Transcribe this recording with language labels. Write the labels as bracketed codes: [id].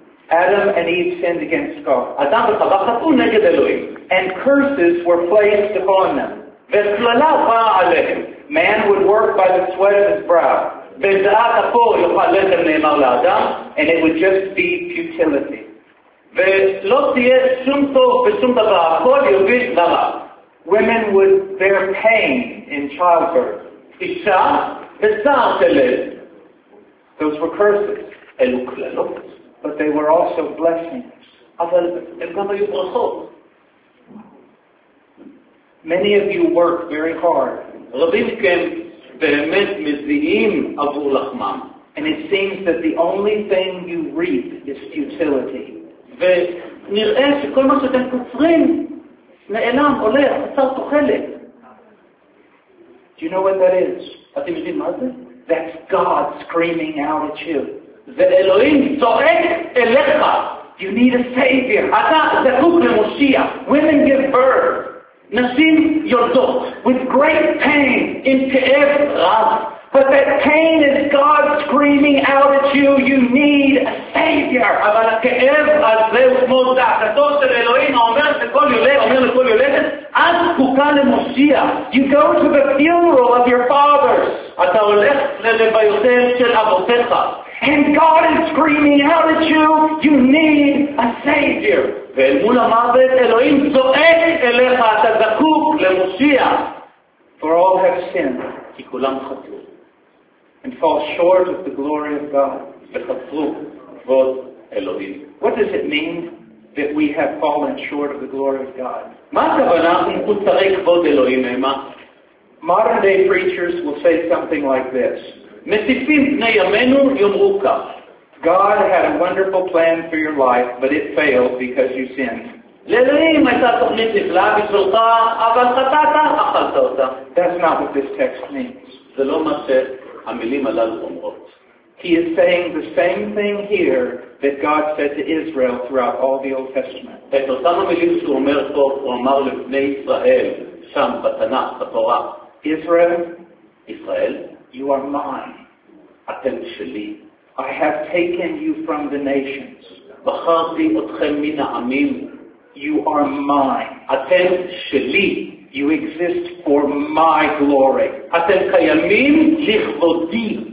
[en] Adam and Eve sinned against God. And curses were placed upon them. Man would work by the sweat of his brow. And it would just be futility. [he] ולא תהיה שום טוב ושום דבר, הכל יוביל לרע. [en] Women would bear pain in childbirth. [he] אישה וצער תלד. [en] Those were curses. [he] אלו קללות. [en] But they were also blessings. [he] אבל הם גם היו ברכות. [en] Many of you work very hard. [he] רבים מכם באמת מזיעים עבור לחמם. [en] And it seems that the only thing you reap is futility. [he] ונראה שכל מה שאתם קוצרים נעלם, הולך, חסר תוחלת. [en] Do you know what that is? [he] אתם יודעים מה זה? [en] That's God screaming out at you. [he] זה אלוהים צועק אליך. [en] You need a savior. [he] אתה זקוק למושיע. [en] Women give birth. [he] נשים יולדות. [en] With great pain. [he] עם כאב רב. [en] But that pain is God screaming out at you, you need a savior. [he] אבל הכאב הזה הוא כמו דעתו של אלוהים אומר לכל יולדת, אומר לכל יולדת, את זקוקה למושיע. [en] You go to the funeral of your fathers. [he] אתה הולך ללוויותיהם של אבותיך. [en] And God is screaming out at you, you need a savior. [he] ואל מול המוות אלוהים זועק אליך, אתה זקוק למושיע. [en] For all have sinned. [he] כי כולם חטאו. [en] And fall short of the glory of God. [he] וחטאו כבוד אלוהים. [en] What does it mean that we have fallen short of the glory of God? [he] מה הכוונה אם קוצרי כבוד אלוהים הם? [en] Modern day preachers will say something like this. [he] מטיפים בני ימינו יאמרו כך. [en] God had a wonderful plan for your life, but it failed because you sinned. [he] לאלוהים הייתה תוכנית נפלאה בשבילך, אבל חטאת, אכלת אותה. [en] That's not what this text means. [he] זה לא מה שהמילים הללו אומרות. [en] He is saying the same thing here that God said to Israel throughout all the Old Testament. [he] את אותם המילים שהוא אומר פה, הוא אמר לבני ישראל, שם בתנ"ך, בתורה. [en] Israel, [he] ישראל, [en] you are mine. [he] אתם שלי. [en] I have taken you from the nations. [he] בחרתי אתכם מן העמים. [en] You are mine. [he] אתם שלי. [en] You exist for my glory. [he] אתם קיימים לכבודי.